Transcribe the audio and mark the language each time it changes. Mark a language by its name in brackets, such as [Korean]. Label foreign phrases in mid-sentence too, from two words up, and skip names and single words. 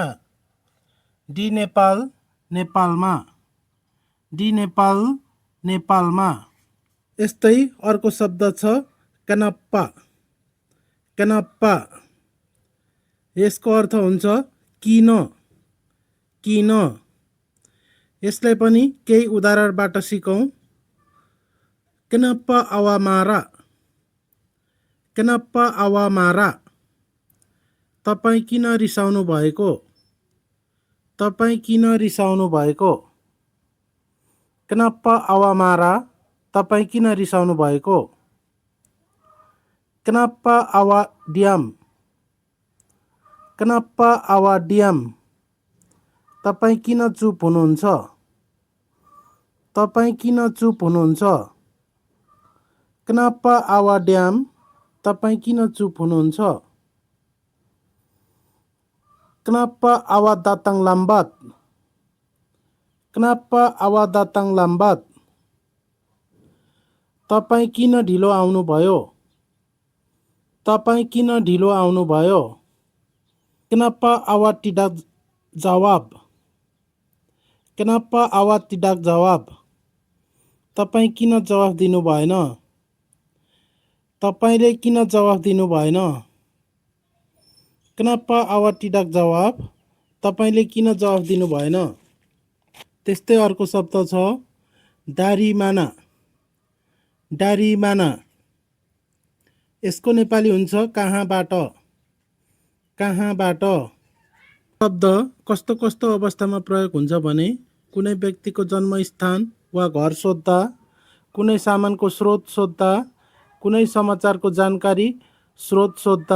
[Malay] di Nepal [Nepali] नेपालमा, [Malay] di Nepal [Nepali] नेपालमा। यस्तै अर्को शब्द छ कनप्पा, कनप्पा। यसको अर्थ हुन्छ किन, किन। यसलाई पनि केही उदाहरणबाट सिकौँ। [Malay] kenapa awak marah, kenapa awak marah, [Nepali] तपाईँ किन रिसाउनु भएको, तपाईँ किन रिसाउनु भएको। [Malay] kenapa awak marah, [Nepali] तपाईँ किन रिसाउनु भएको। [Malay] kenapa awak diam, kenapa awak diam, [Nepali] तपाईँ किन चुप हुनुहुन्छ, तपाईँ किन चुप हुनुहुन्छ। [Malay] kenapa awak diam, [Nepali] तपाईँ किन चुप हुनुहुन्छ। [Malay] kenapa awak datang lambat, kenapa awak datang lambat, [Nepali] तपाईँ किन ढिलो आउनुभयो, तपाईँ किन ढिलो आउनुभयो। [Malay] kenapa awak tidak jawab, kenapa awak tidak jawab, [Nepali] तपाईँ किन जवाफ दिनु भएन, तपाईँले किन जवाफ दिनु भएन। [Malay] kenapa awak tidak jawab, [Nepali] तपाईँले किन जवाफ दिनु भएन। त्यस्तै अर्को शब्द छ दारीमाना, दारीमाना। यसको नेपाली हुन्छ कहाँबाट, कहाँबाट। शब्द कस्तो कस्तो अवस्थामा प्रयोग हुन्छ भने कुनै व्यक्तिको जन्मस्थान वा घर सोध्दा, कुनै सामानको स्रोत सोध्दा, कुनै समाचारको जानकारी स्रोत सोध्दा।